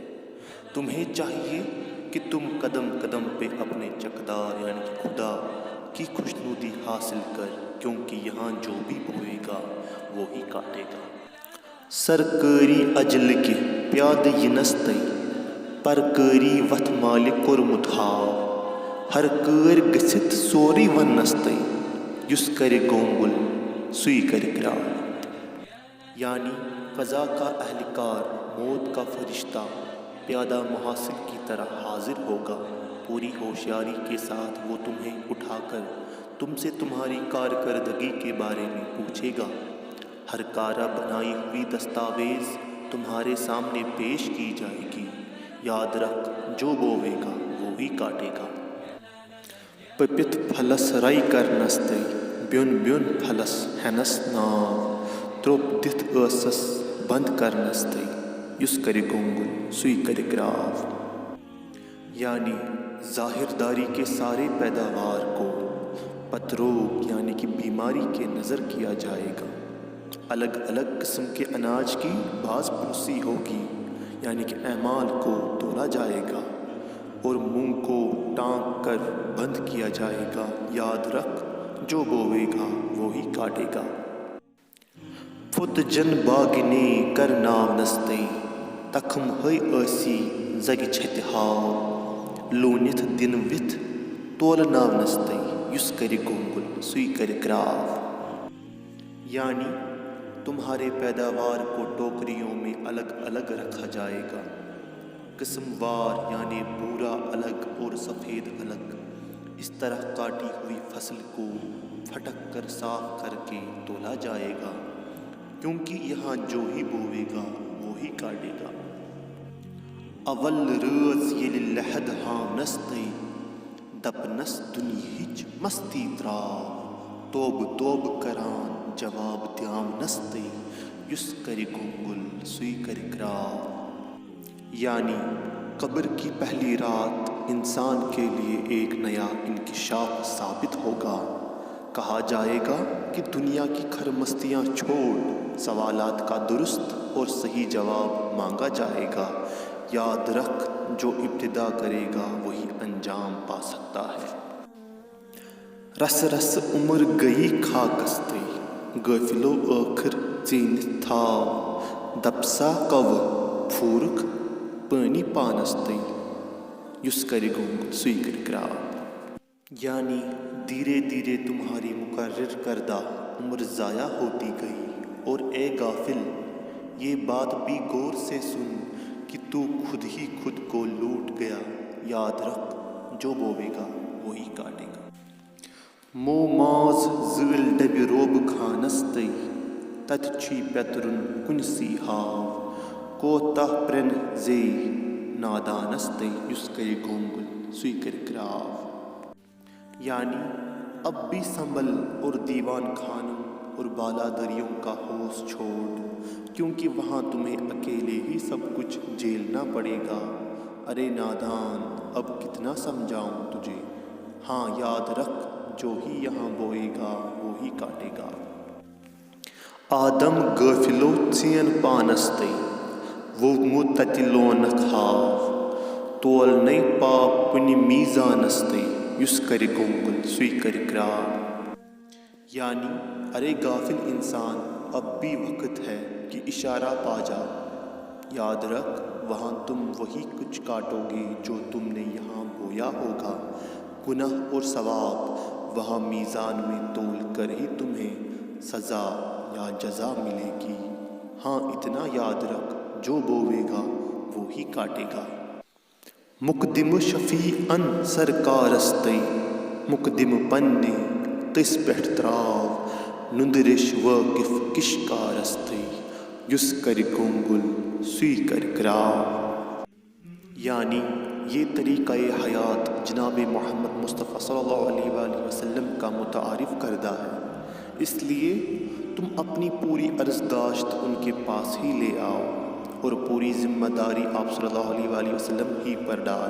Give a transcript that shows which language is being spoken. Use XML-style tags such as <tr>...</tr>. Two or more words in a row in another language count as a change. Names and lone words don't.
<ur>تمہیں چاہیے کہ تم قدم قدم پہ اپنے چقدار یعنی کہ خدا کی خوشنودی حاصل کر کیونکہ یہاں جو بھی بوئے گا وہی کاٹے گا.</ur> <ks>سرکاری اجل کے پیاد ینستے پرکاری وتھ مالِ کورمُت ہاو ہر کٲرۍ گٔژھِتھ سورُے وننستے یُس کرِ گونگل سُے کرِ گراو.</ks> <ur>یعنی قضا کا اہلکار موت کا فرشتہ پیادہ محاصل کی طرح حاضر ہوگا. پوری ہوشیاری کے ساتھ وہ تمہیں اٹھا کر تم سے تمہاری کارکردگی کے بارے میں پوچھے گا. ہر کارہ بنائی ہوئی دستاویز تمہارے سامنے پیش کی جائے گی. یاد رکھ جو بوے گا وہی کاٹے گا.</ur> <ks>پپت پھلس رائی کرنستے بیون بیون پھلس ہینس ناو تروپ دتھ ٲسس بند کرنستے یس کرِ گونگل سُے کرِ گراو.</ks> <ur>یعنی ظاہر داری کے سارے پیداوار کو پتروگ یعنی کہ بیماری کے نظر کیا جائے گا. الگ الگ قسم کے اناج کی باز پرسی ہوگی یعنی کہ اعمال کو تولا جائے گا اور منہ کو ٹانک کر بند کیا جائے گا. یاد رکھ جو بوے گا وہی کاٹے گا.</ur> <ks>پھت جن باگنے کر ناو نستے تخم ہے ایسی زگ چھتِ ہاو لونتھ دن وتھ تول ناو نستے یس کر گونگل سُے کر گراو.</ks> <ur>یعنی تمہارے پیداوار کو ٹوکریوں میں الگ الگ رکھا جائے گا قسم وار یعنی بھورا الگ اور سفید الگ. اس طرح کاٹی ہوئی فصل کو پھٹک کر صاف کر کے تولا جائے گا کیونکہ یہاں جو ہی بوے گا وہی کاٹے گا.</ur> <ks>اول رٲژ ییٚلہِ لحد ہاونستے دپنس دُنیہٕچ مستی تراو توبہٕ توبہٕ کران جواب دیاونستے یس کر گونگل سُے کر گراو.</ks> <ur>یعنی قبر کی پہلی رات انسان کے لیے ایک نیا انکشاف ثابت ہوگا. کہا جائے گا کہ دنیا کی خرمستیاں چھوڑ سوالات کا درست اور صحیح جواب مانگا جائے گا. یاد رکھ جو ابتدا کرے گا وہی انجام پا سکتا ہے.</ur> <ks>رس رس عمر گئی خاکستے غافلو ٲخر ژیٖنِتھ تھاو دپسا کوٕ پھوٗرکھ پانی پانستے یس کر گونگل سُے کر گراو.</ks> <ur>یعنی دھیرے دھیرے تمہاری مقرر کردہ عمر ضائع ہوتی گئی اور اے غافل یہ بات بھی غور سے سن کہ تو خود ہی خود کو لوٹ گیا. یاد رکھ جو بوے گا وہی کاٹے گا.</ur> <ks>مو ماز زٲلۍ ڈبہِ روبہٕ خانستے تتہِ چھُے پیترن کُنسٕے ہاو کوتاہ پرٛنہٕ زیٚیہِ نادانست یس کر گونگل سوئی کر کراو.</ks> <ur>یعنی اب بھی سنبھل اور دیوان خانوں اور بالا دریوں کا ہوش چھوڑ، کیونکہ وہاں تمہیں اکیلے ہی سب کچھ جھیلنا پڑے گا. ارے نادان اب کتنا سمجھاؤں تجھے، ہاں یاد رکھ جو ہی یہاں بوئے گا وہی کاٹے گا.</ur> <ks>آدم غافلو ژین پانس تے ووگمو تتہِ لونکھ ہاو، تولنے پاپ کُنہِ میزانس تے یُس کرِ گونگل سُے کرِ کراو.</ks> <ur>یعنی ارے غافل انسان اب بھی وقت ہے کہ اشارہ پا جا، یاد رکھ وہاں تم وہی کچھ کاٹو گے جو تم نے یہاں بویا ہوگا. گناہ اور ثواب وہاں میزان میں تول کر ہی تمہیں سزا یا جزا ملے گی. ہاں اتنا یاد رکھ جو بوے گا وہی کاٹے گا.</ur> <ks>مقدم شفیعن سرکارس تے مقدم پننہِ تٔسۍ پٮ۪ٹھ تراو نُندرِش وٲقف کشکارس تے یُس کرِ گونگل سُے کرِ کراو.</ks> <ur>یعنی یہ طریقہ حیات جناب محمد مصطفیٰ</ur> <ar>صلی اللہ علیہ وآلہ وسلم</ar> <ur>کا متعارف کردہ ہے، اس لیے تم اپنی پوری عرضداشت ان کے پاس ہی لے آؤ اور پوری ذمہ داری آپ</ur> <ar>صلی اللہ علیہ وآلہ وسلم</ar> <ur>ہی پر ڈال.</ur>